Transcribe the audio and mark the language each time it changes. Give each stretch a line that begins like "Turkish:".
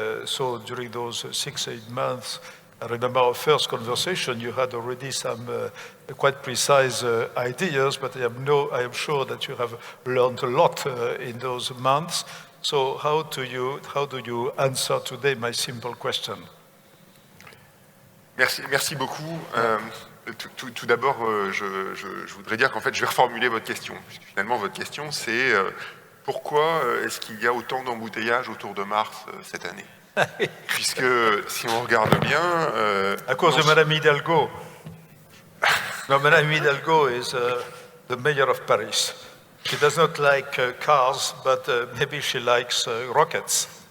English: So during those 6-8 months, I remember our first conversation, you had already some quite precise ideas, but I am sure that you have learned a lot in those months. So how do you answer today my simple question?
French: Merci beaucoup. Tout d'abord, je voudrais dire qu'en fait, je vais reformuler votre question. Puisque finalement, votre question, c'est pourquoi est-ce qu'il y a autant d'embouteillages autour de Mars cette année? Puisque si on regarde bien... à cause de Madame Hidalgo.
English: No, Madame Hidalgo is the mayor of Paris. She does not like cars, but maybe she likes rockets.